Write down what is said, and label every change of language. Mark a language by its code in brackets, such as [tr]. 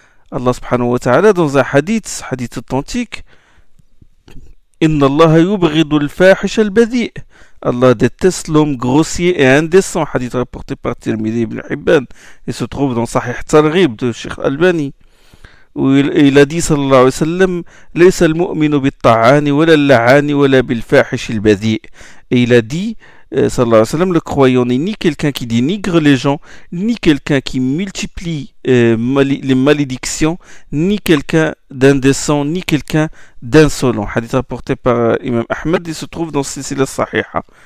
[fr] Allah subhanahu wa ta'ala, dans un hadith authentique, [ar] Inna Allah yubghidu al-fahish al-badi', [fr] Allah déteste l'homme grossier et indécent. Hadith rapporté par Tirmidhi ibn Hibban et se trouve dans Sahih Targhib de Sheikh Albani. وإلى دي [ar] صلى الله عليه وسلم ليس المؤمن بالطعان ولا اللعان ولا بالفاحش البذيء. [fr] إلى دي صلى الله عليه وسلم le croyant n'est ni quelqu'un qui dénigre les gens, ni quelqu'un qui multiplie les malédictions, ni quelqu'un d'indécent, ni quelqu'un d'insolent. Hadith rapporté par Imam Ahmed, il se trouve dans Silsila Sahiha.